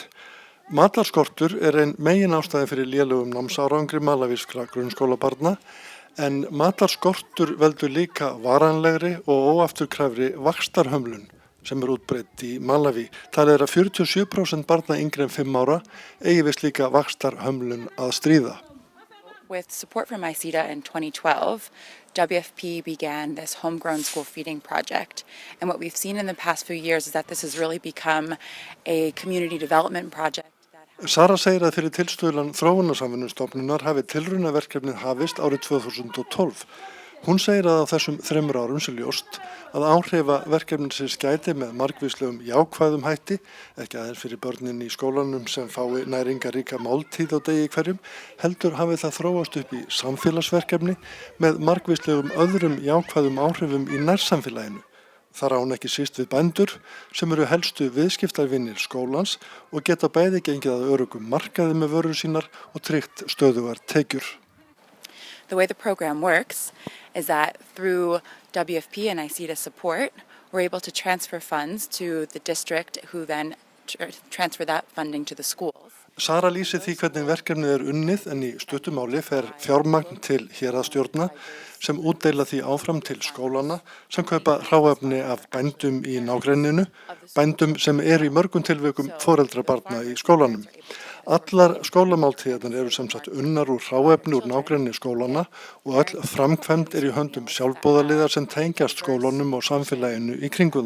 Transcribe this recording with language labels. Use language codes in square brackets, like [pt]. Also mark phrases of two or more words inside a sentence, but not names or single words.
[is] Matarskortur er ein meginástæða fyrir lélegum námsárangri malavískra grunnskólabarna en matarskortur veldur líka varanlegri og óafturkræfri vaxtarhömlun sem er útbreidd í Malaví. Talið er að 47% barna yngri en 5 ára eigi við slíka vaxtarhömlun að stríða. [en] With support from ICETA in 2012, WFP began this homegrown school feeding project. And what we've seen in the past few years is that this has really become a community development project. [is] Sara segir að fyrir tilstuðlan Þróunarsamvinnustofnunar hafi tilraunaverkefnið hafist árið 2012. Hún segir að á þessum 3 árum sé ljóst að áhrifa verkefnisins gæti með margvíslegum jákvæðum hætti, ekki aðeins fyrir börnin í skólanum sem fái næringaríka máltíð á degi hverjum, heldur hafi það þróast upp í samfélagsverkefni með margvíslegum öðrum jákvæðum áhrifum í nærsamfélaginu. Þar á hún ekki síst við bændur sem eru helstu viðskiptavinir skólans og geta bæði gengið að öruggum markaði með vörur sínar og tryggt stöðugar tekjur. [en] The way the program works is that through WFP and ICETA support, we're able to transfer funds to the district who then transfer that funding to the schools. [is] Sara lýsir því hvernig verkefnið er unnið en í stuttu máli fer fjármagn til héraðsstjórna sem útdeila því áfram til skólana sem kaupa hráefni af bændum í nágrenninu, bændum sem eru í mörgum tilvikum foreldra barna í skólanum. Allar skólamáltíðirnar eru sem sagt unnar úr hráefni úr nágrenni skólana og öll framkvæmd er í höndum sjálfboðaliðar sem tengjast skólanum og samfélaginu í kringum þá.